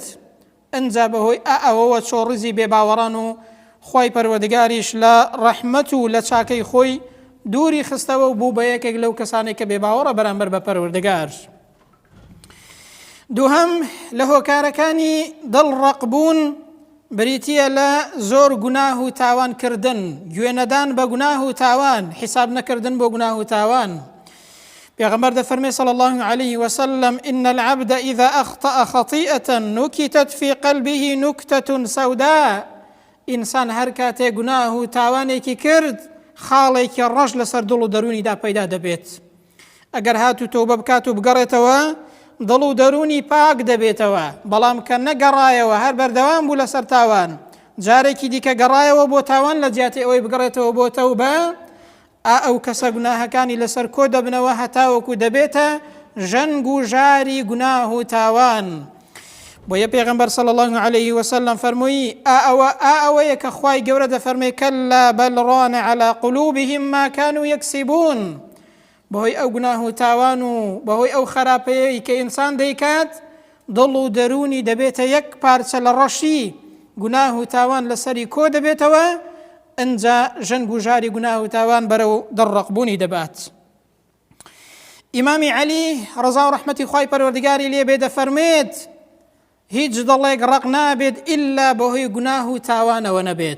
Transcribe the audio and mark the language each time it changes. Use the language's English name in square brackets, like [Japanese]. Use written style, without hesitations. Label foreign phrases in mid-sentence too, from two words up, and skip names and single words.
[Central Kurdish] ئەنجا بەهۆی ئەوەوە چۆڕزی بێباوەڕان و خوای پەروەردگاریش لە ڕەحمەت و لە چاکەی خۆی دووری خستەوە و بوو بە یەکێک لەو کەسانێک کە بێباوەڕە بەرامبەر بە پەروەردگار. دووهەم لە هۆکارەکانی دڵڕەقبوون بریتیە لە زۆر گوناه و تاوانکردن، گوێنەدان بە گوناه و تاوان، حیساب نەکردن بۆ گوناه و تاوان. پێغەمبەر دەفەرمێ [Arabic] صلی الله عليه وسلم إن العبد إذا أخطأ خطيئة نكتت في قلبه نكتة سوداء. [Central Kurdish] ئینسان هەر کاتێک گوناه و تاوانێکی کرد خاڵێکی ڕەش لەسەر دڵ و دەرونیدا پەیدا دەبێت. ئەگەر هات و تۆبە بکات و بگەڕێتەوە دڵ و دەرونی پاک دەبێتەوە، بەڵام کە نەگەڕایەوە هەر بەردەوام بوو لەسەر تاوان، جارێکی دیکە گەڕایەوە بۆ تاوان لە جیاتی ئەوەی بگەڕێتەوە بۆ تەوبە، ئەو کەسە گوناهەکانی لەسەر کۆ دەبنەوە هەتاوەکو دەبێتە ژەنگ و ژاری گوناه و تاوان. بۆیە پێغەمبەر [Arabic] صلی الله عليه وسلم [Central Kurdish] فەرمووی ئەوەیە کە خوای گەورە دەفەرمێ [Arabic] کەلا بەل ڕان على قلوبهم ما كانوا يكسبون. [Central Kurdish] بەهۆی ئەو گوناه و تاوان و بەهۆی ئەو خراپەیەی کە ئینسان دەیکات دڵ و دەرونی دەبێتە یەک پارچە لە ڕەشی گوناه و تاوان لەسەری کۆ دەبێتەوە، ئەنجا ژەنگ و ژاری گوناه و تاوان بەرەو دڵڕەقبوونی دەبات. ئیمامی عەلی ڕەزا و ڕەحمەتی خوای پەروەردگاری لێ بێ دەفەرمێت هیچ دڵێک ڕق نابێت ئیلا بەهۆی گوناه و تاوانەوە نەبێت.